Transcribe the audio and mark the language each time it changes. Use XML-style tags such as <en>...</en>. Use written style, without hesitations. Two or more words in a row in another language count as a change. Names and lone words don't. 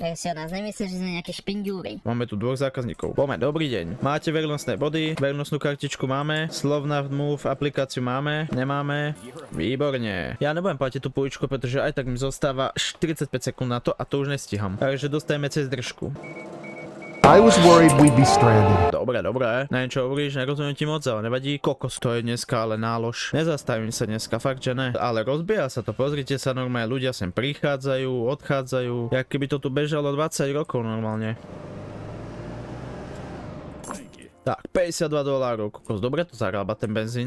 <sk>Tak si o nás nemyslíš, že sme nejaké špindúry. Máme tu dvoch zákazníkov. Poďme, dobrý deň. Máte vernostné body, vernostnú kartičku máme, Slovna Move aplikáciu máme, nemáme. Výborne. Ja nebudem platiť tú pôjčku, pretože aj tak mi zostáva 45 sekúnd na to a to už nestíham. Takže dostajeme cez držku.</sk> <en>I was worried we'd be stranded.</en> <sk>Dobre. Neviem čo hovoríš, nerozumiem ti moc, ale nevadí. Kokos, to je dneska ale nálož. Nezastavím sa dneska, fakt že ne. Ale rozbieha sa to, pozrite sa normálne, ľudia sem prichádzajú, odchádzajú. Jak keby to tu bežalo 20 rokov normálne. Tak, $52, kokos, dobre to zarába ten benzín.</sk>